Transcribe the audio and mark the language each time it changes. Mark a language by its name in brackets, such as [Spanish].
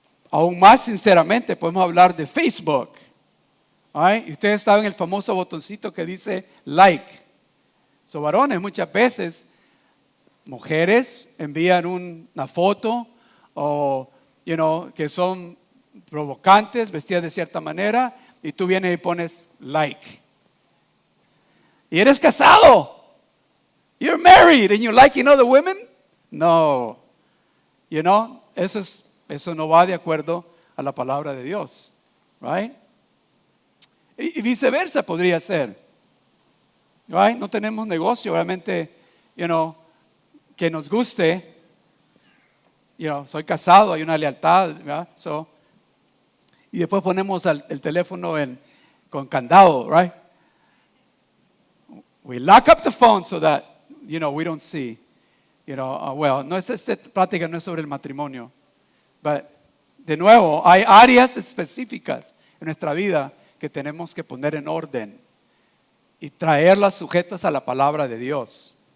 [Spanish] Aún más sinceramente podemos hablar de Facebook. Y ustedes saben el famoso botoncito que dice [English] like. [Spanish] So, varones, muchas veces mujeres envían una foto o que son provocantes, vestidas de cierta manera, y tú vienes y pones like. Y eres casado. [English] You're married and you're liking other women? [Spanish] No. Eso no va de acuerdo a la palabra de Dios. [English] Right? [Spanish] Y viceversa podría ser. [English] Right? [Spanish] No tenemos negocio, obviamente, que nos guste. Soy casado, hay una lealtad, ¿verdad? Y después ponemos el teléfono con candado, [English] right? We lock up the phone so that, we don't see. [Spanish] Esta práctica no es sobre el matrimonio. [English] But, [Spanish] de nuevo, hay áreas específicas en nuestra vida que tenemos que poner en orden y traerlas sujetas a la palabra de Dios.